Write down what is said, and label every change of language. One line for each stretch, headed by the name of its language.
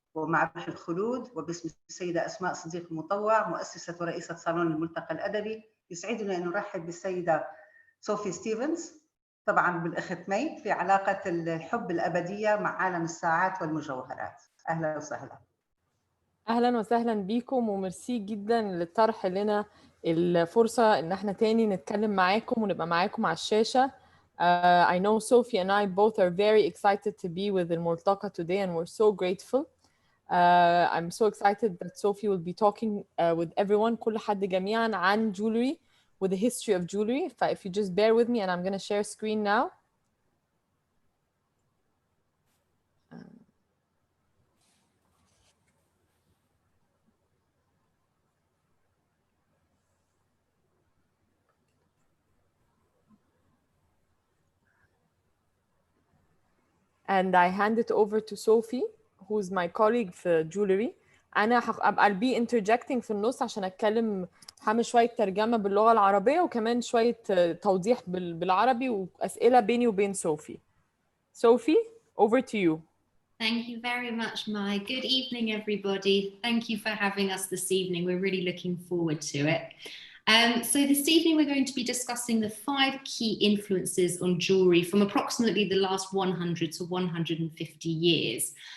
Arabic: ومع روح الخلود وباسم السيدة أسماء صديق المطوع، مؤسسة ورئيسة صالون الملتقى الأدبي، يسعدنا أن نرحب بالسيدة صوفي ستيفنز، طبعاً بالأخت مي، في علاقة الحب الأبدية مع عالم الساعات والمجوهرات. أهلا وسهلا. أهلا وسهلا بيكم، وميرسي جدا للطرح لنا الفرصة إن احنا تاني نتكلم معاكم ونبقى معاكم على الشاشة.
English: I know Sophie and I both are very excited to be with الملتقى today and we're so grateful. I'm so excited that Sophie will be talking with everyone,
Arabic: كل حد جميعا
English: عن jewelry with the history of jewelry. If you just bear with me and I'm going to share screen now. And I hand it over to Sophie, who's my colleague
Arabic: في
English: jewelry. I'll be interjecting
Arabic: في النص عشان أتكلم، هعمل شوية ترجمة باللغة العربية وكمان شوية توضيح بالعربي وأسئلة بيني وبين Sophie.
English: Sophie, over to you. Thank you very much, Mai. Good evening, everybody. Thank you for having us this evening. We're really looking forward to it. So this evening, we're going to be discussing the 5 key influences on jewelry from approximately the last 100 to 150 years.